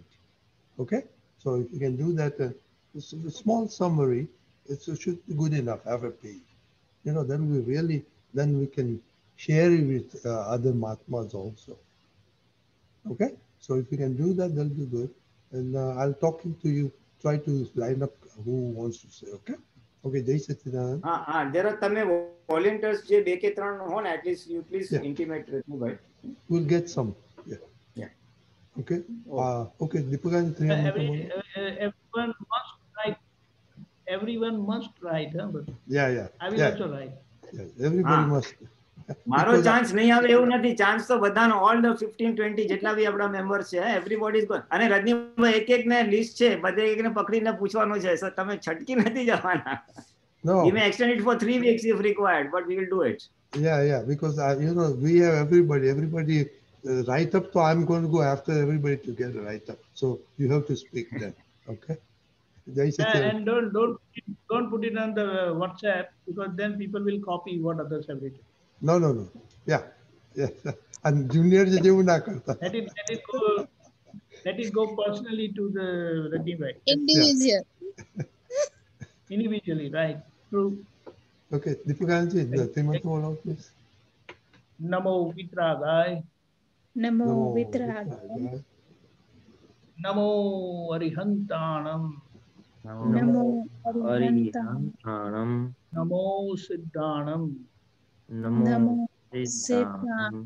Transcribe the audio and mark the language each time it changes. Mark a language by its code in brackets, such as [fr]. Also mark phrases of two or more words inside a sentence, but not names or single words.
[en] Okay, so if you can do that, it's a small summary, it should be good enough, have a page. You know, then we can share it with other Mahatmas also. Okay, So if you can do that, that'll be good. And I'll talking to you. Try to line up who wants to say. Okay. Okay. Jai Satchidanand. [gu] હા જરા તમે વોલેન્ટિયર્સ જે 2 કે 3 હો ને [en] atleast you please Yeah. intimate with me ભાઈ. We'll get some. Yeah. Yeah. Okay. Okay. Okay. Deepakan, Everyone must write. Everyone must write. Huh? But Yeah. Yeah. I will Yeah. also write. Yeah. Everybody Ah. must. [gu] મારો [en] Because [gu] ચાન્સ નહીં આવે એવું નથી. ચાન્સ તો બધાનો [en] all the [gu] 15-20 જેટલા બી આપણા મેમ્બર્સ છે [en] everybody is [gu] અને રજનીભાઈ એક એક ને લિસ્ટ છે બધે એકને પકડીને પૂછવાનું છે સર તમે છટકી નથી જવાના. [en] No. We may extend it for 3 weeks if required, but we will do it. Yeah. Because we have everybody write up. So I'm going to go after everybody to get a write up. So you have to speak then. Okay. Jai Satchidanand. And don't put it on the WhatsApp, because then people will copy what others have written. No. Yeah. And junior [gu] જેવું ના કરતા. [en] Let it go personally to the Rajni. Individually, right? True. Okay, Deepakanji, the Timanto allow, please. [pra] Namo Vitragai. Namo Vitragai. Namo Arihantanam. Namo Arihantanam. Namo Siddhanam. Namo Siddhanam.